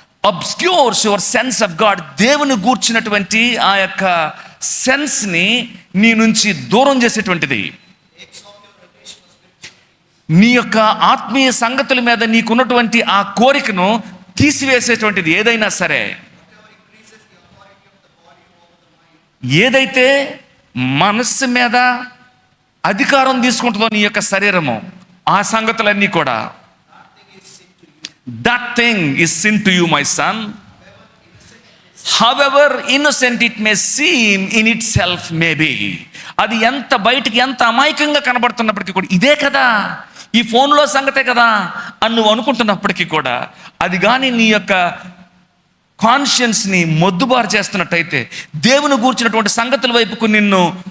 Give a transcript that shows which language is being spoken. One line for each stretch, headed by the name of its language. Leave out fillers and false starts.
English: obscures your sense of God,
Telugu: దేవుని గూర్చినటువంటి ఆ యొక్క సెన్స్ని నీ నుంచి దూరం చేసేటువంటిది. నీ యొక్క ఆత్మీయ సంగతుల మీద నీకున్నటువంటి ఆ కోరికను తీసివేసేటువంటిది ఏదైనా సరే. ఏదైతే మనస్సు మీద అధికారం తీసుకుంటుందో నీ యొక్క శరీరము, ఆ సంగతులన్నీ కూడా,
English: that thing is sin to you, my son, however innocent it may seem in itself may be.
Telugu: అది ఎంత బయటికి ఎంత అమాయకంగా కనబడుతున్నప్పటికీ కూడా, ఇదే కదా ఈ ఫోన్లో సంగతే కదా అని నువ్వు అనుకుంటున్నప్పటికీ కూడా, అది కానీ నీ యొక్క కాన్షియన్స్ని మొద్దుబారు చేస్తున్నట్టయితే, దేవుని గూర్చినటువంటి సంగతుల వైపుకు నిన్ను